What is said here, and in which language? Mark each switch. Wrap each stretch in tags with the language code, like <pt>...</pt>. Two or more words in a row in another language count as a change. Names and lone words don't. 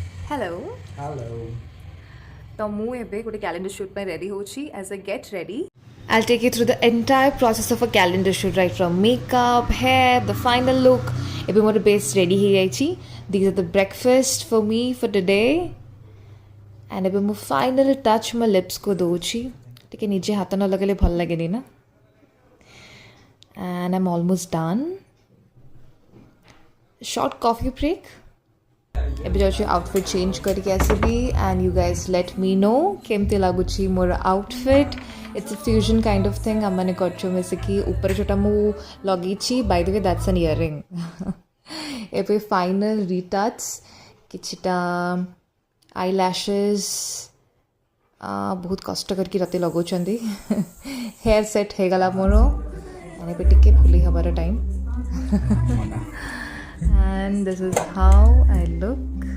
<en>Hello. Hello.</en> <or>तो ମୁଁ ଏବେ ଗୋଟେ</or> <en>calendar shoot</en> <or>ପାଇଁ ରେଡ଼ି ହେଉଛି</or> <en>as I get ready. I'll take you through the entire process of a calendar shoot, right from makeup, hair, the final look.</en> <or>ଏବେ ମୋର</or> <en>base ready</en> <or>ହେଇଯାଇଛି.</or> <en>These are the breakfast for me for today.</en> <or>And ଏବେ ମୁଁ</or> <en>final touch</en> <or>ମୋ ଲିପ୍ସକୁ ଦେଉଛି. ଟିକେ ନିଜେ ହାତ ନ ଲଗେଇଲେ ଭଲ ଲାଗେନି ନା.</or> <en>And I'm almost done. Short coffee break.</en> <or>ଏବେ ଯାଉଛି</or> <en>outfit change</en> <or>କରିକି ଆସିବି</or> <en>and you guys let me know</en> <or>କେମିତି ଲାଗୁଛି ମୋର ଆଉଟଫିଟ୍.</or> <en>It's a fusion kind of thing.</en> <or>ଆମମାନେ କରୁଛୁ ମିଶିକି ଉପରେ ଯେଉଁଟା ମୁଁ ଲଗେଇଛି</or> <en>by the way that's an earring.</en> <or>ଏବେ</or> <en>final retouch</en> <or>କିଛିଟା</or> <en>eye lashes</en> <or>ବହୁତ କଷ୍ଟ କରିକି ରାତି ଲଗାଉଛନ୍ତି.</or> <en>hair set</en> <or>ହେଇଗଲା ମୋର ଏବେ ଟିକେ ଫୁଲି ହେବାର ଟାଇମ୍.</or> <en>And this is how I look.</en>